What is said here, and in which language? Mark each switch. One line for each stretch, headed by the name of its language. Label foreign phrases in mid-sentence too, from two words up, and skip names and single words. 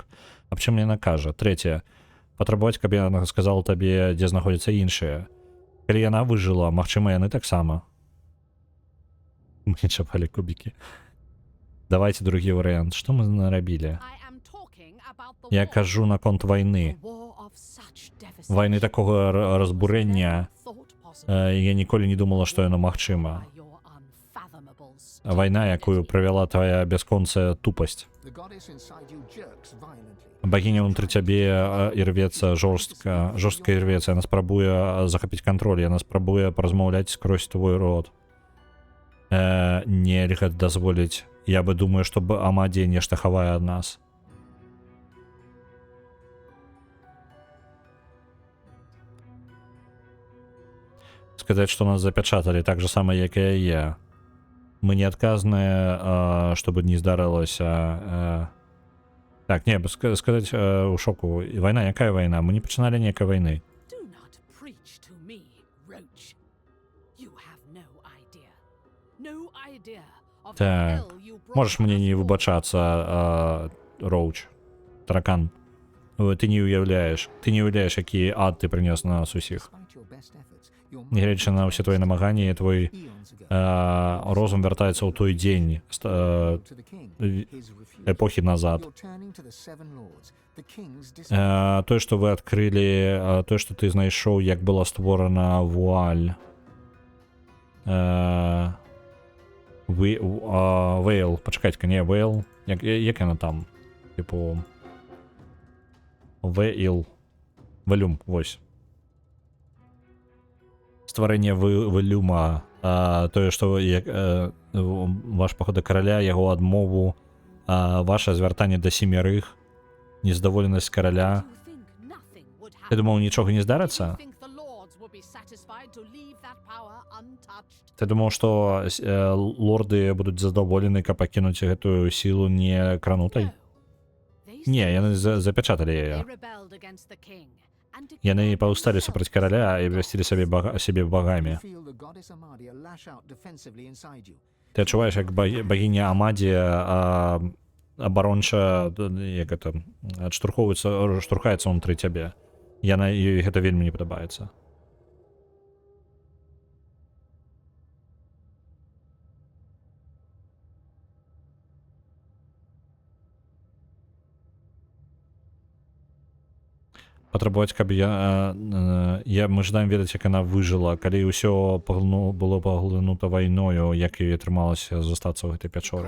Belarusian: Аб чым яна кажа? Трэцяе, патрабаваць, каб яна сказала табе, дзе знаходзяцца іншыя. Калі яна выжыла, магчыма, яны таксама. Мы чапалі кубікі. Давайте другі варыянт. Што мы нарабілі?
English: I am talking about the
Belarusian: Я
English: war.
Belarusian: кажу наконт вайны.
English: The war of such devastation.
Belarusian: Вайны такога разбурэння.
English: Thought possible
Belarusian: Я ніколі не думала, што яно магчыма.
English: by your unfathomable
Belarusian: Вайна, якую
English: stupidity.
Belarusian: правяла твая бясконцая тупасць.
English: the goddess inside you jerks violently.
Belarusian: Багіня ўнутры цябе ірвецца жорстка ірвецца. Яна спрабуе захапіць кантроль, яна спрабуе паразмаўляць скрозь твой род. Нельга дазволіць. Я бы думаю, што Амадія нешта хавае ад нас. Сказаць, што нас запячаталі так же сама, як і яе. Мы не адказныя, што бы не здарылася. Так, не, сказаць у шоку. Вайна, якая вайна? Мы не пачыналі ніякай вайны.
English: Do not preach to me, roach. You have no idea. No idea of the
Belarusian: Так,
English: hell you brought
Belarusian: можаш мне
English: us
Belarusian: не
English: all.
Belarusian: выбачацца, Роуч, таракан. Ты не уяўляеш, які ад ты прынёс на нас усіх.
English: Despite your best efforts, your
Belarusian: Нягледзячы на ўсе твои намаганні, твой
English: eons ago
Belarusian: розум вяртаецца ў той дзень
English: to the king. His refusal.
Belarusian: эпохі назад.
English: You're turning to the seven lords. The king's dis-
Belarusian: Тое, што вы адкрылі, тое, што ты знайшоў, як была створана вуаль. Вейл, пачакайце-ка, не Вейл. Як яна там? Типу... Вейл. Валюм, вось. Стварэнне валюма. Тое, што ваш паход да караля, яго адмову, ваше звяртанне да семярых, нездаволенасць караля.
English: You think nothing would
Belarusian: Ты
English: happen?
Belarusian: думаў, нічога не
English: You
Belarusian: здарыцца?
English: think the lords would be satisfied to leave that power untouched?
Belarusian: Ты думаў, што лорды будуць задаволены, каб пакінуць гэтую сілу не кранутай?
English: They
Belarusian: Не,
English: stood
Belarusian: яны
English: still.
Belarusian: запячаталі
English: They
Belarusian: яе.
English: rebelled against the king and
Belarusian: Яны
English: declared
Belarusian: паўсталі супраць
English: themselves
Belarusian: караля і абвясцілі сябе
English: You
Belarusian: багамі.
English: feel the goddess Amadia lash out defensively inside you.
Belarusian: Ты адчуваеш, як багіня Амадія абаронча, як гэта, штурхаецца ўнутры цябе. Ёй гэта вельмі не падабаецца. Патрабаваць, каб мы жадаем ведаць, як яна выжыла, калі ўсё было паглынута вайною, як ёй атрымалася застацца ў гэтай пячоры.